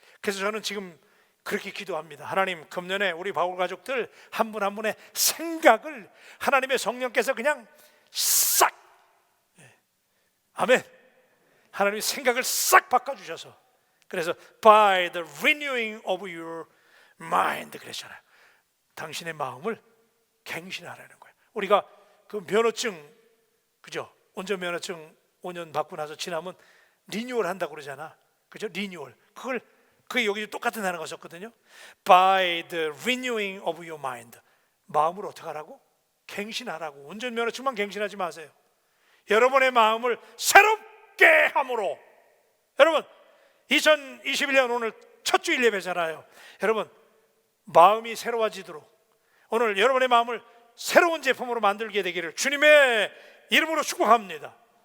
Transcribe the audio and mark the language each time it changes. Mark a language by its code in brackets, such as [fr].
[ko] 그래서 저는 지금 그렇게 기도합니다. 하나님 금년에 우리 바울 가족들 한 분 한 분의 생각을 하나님의 성령께서 그냥 싹, 아멘, 하나님의 생각을 싹 바꿔주셔서, 그래서 [en] by the renewing of your mind [ko] 그랬잖아요. 당신의 마음을 갱신하라는 거예요. 우리가 그 면허증, 그죠? 운전면허증 5년 받고 나서 지나면 리뉴얼 한다고 그러잖아, 그죠? 리뉴얼. 그게 여기 똑같은 단어가 썼거든요. [en] By the renewing of your mind. [ko] 마음을 어떻게 하라고? 갱신하라고. 운전면허증만 갱신하지 마세요. 여러분의 마음을 새롭게 함으로. 여러분 2021년 오늘 첫 주일 예배잖아요. 여러분 마음이 새로워지도록 오늘 여러분의 마음을 새로운 제품으로 만들게 되기를 주님의 이름으로 축복합니다.